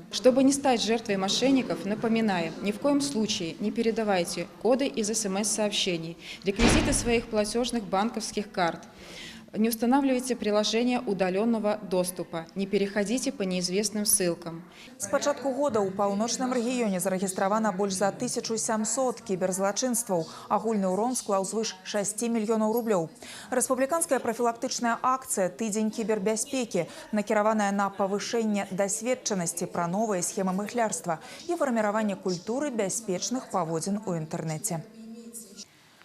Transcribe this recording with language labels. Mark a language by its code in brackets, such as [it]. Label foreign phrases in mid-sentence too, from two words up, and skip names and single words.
[ru] Чтобы не стать жертвой мошенников, напоминаем, ни в коем случае не передавайте коды из СМС-сообщений, реквизиты своих платежных банковских карт. Не устанавливайте приложение удаленного доступа, не переходите по неизвестным ссылкам. [be] С пачатку года ў паўночным рэгіёне зарэгістравана больш за 1700 кіберзлачынстваў. Агульны ўрон склаў звыш 6 мільёнаў рублёў. Рэспубліканская прафілактычная акцыя «Тыдзень кібербяспекі» накіраваная на павышэнне дасведчанасці пра новыя схемы махлярства і фарміраванне культуры бяспечных паводзін у інтэрнэце.